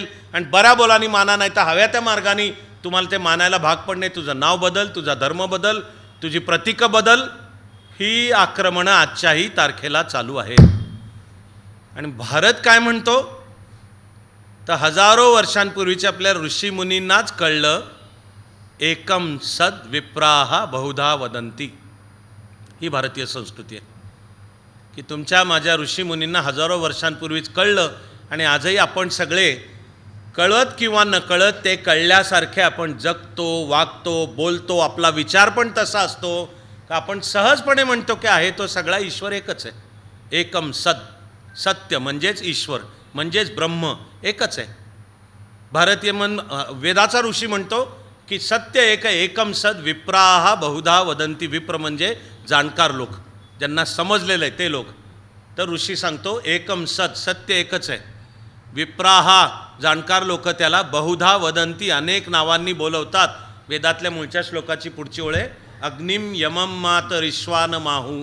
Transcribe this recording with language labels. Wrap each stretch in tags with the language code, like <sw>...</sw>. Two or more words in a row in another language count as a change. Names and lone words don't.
<mr>आणि बऱ्या बोलानी माना, नाही तर हव्या त्या मार्गाने तुम्हाला ते मानायला भाग पडणे. तुझं नाव बदल, तुझा धर्म बदल, तुझी प्रतीकं बदल, ही आक्रमणं आजच्याही तारखेला चालू आहेत. आणि भारत काय म्हणतो, तर हजारो वर्षांपूर्वीच्या आपल्या ऋषीमुनींनाच कळलं,</mr> <sa>एकम सद विप्राहा बहुधा वदंती.</sa> <mr>ही भारतीय संस्कृती आहे की तुमच्या माझ्या ऋषीमुनींना हजारो वर्षांपूर्वीच कळलं, आणि आजही आपण सगळे कळत किंवा नकळत ते कळल्यासारखे आपण जगतो, वागतो, बोलतो. आपला विचार पण तसा असतो का आपण सहजपणे म्हणतो की आहे तो सगळा ईश्वर एकच आहे.</mr> <sa>एकम सद,</sa> <mr>सत्य म्हणजेच ईश्वर म्हणजेच ब्रह्म एकच आहे. भारतीय वेदाचा ऋषी म्हणतो की सत्य एक आहे,</mr> <sa>एकम सद विप्राहा बहुधा वदंती.</sa> <mr>विप्र म्हणजे जाणकार लोक, ज्यांना समजलेलं आहे ते लोक. तर ऋषी सांगतो</mr> <sa>एकम सद,</sa> <mr>सत्य एकच आहे. विप्राहा जाणकार लोक त्याला</mr> <sa>बहुधा वदंती,</sa> <mr>अनेक नावांनी बोलवतात. वेदातल्या मूळच्या श्लोकाची पुढची ओळ आहे,</mr> <sa>अग्निम यमम मातरिश्वान माहू.</sa>